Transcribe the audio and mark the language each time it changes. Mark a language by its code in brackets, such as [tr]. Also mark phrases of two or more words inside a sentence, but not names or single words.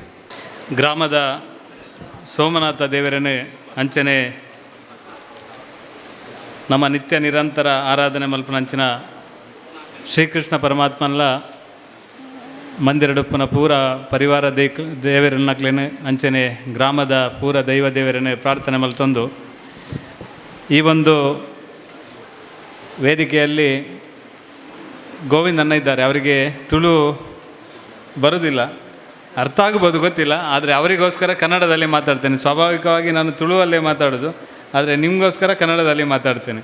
[tcy] ಗ್ರಾಮದ ಸೋಮನಾಥ ದೇವರನ್ನು ಅಂಚನೆ ನಮ್ಮ ನಿತ್ಯ ನಿರಂತರ ಆರಾಧನೆ ಮಲ್ಪನಂಚಿನ ಶ್ರೀಕೃಷ್ಣ ಪರಮಾತ್ಮನ ಮಂದಿರಡುಪ್ಪನ ಪೂರ ಪರಿವಾರ ದೇವರನ್ನಕ್ಲೇನು ಅಂಚನೆ ಗ್ರಾಮದ ಪೂರ ದೈವ ದೇವರನ್ನು ಪ್ರಾರ್ಥನೆ ಮಲ್ತೊಂದು [kn] ಈ ಒಂದು ವೇದಿಕೆಯಲ್ಲಿ ಗೋವಿಂದ್ ಅಣ್ಣ ಇದ್ದಾರೆ. ಅವರಿಗೆ ತುಳು ಬರೋದಿಲ್ಲ, ಅರ್ಥ ಆಗ್ಬೋದು ಗೊತ್ತಿಲ್ಲ, ಆದರೆ ಅವರಿಗೋಸ್ಕರ ಕನ್ನಡದಲ್ಲಿ ಮಾತಾಡ್ತೇನೆ. ಸ್ವಾಭಾವಿಕವಾಗಿ ನಾನು ತುಳುವಲ್ಲೇ ಮಾತಾಡೋದು, ಆದರೆ ನಿಮಗೋಸ್ಕರ ಕನ್ನಡದಲ್ಲಿ ಮಾತಾಡ್ತೇನೆ.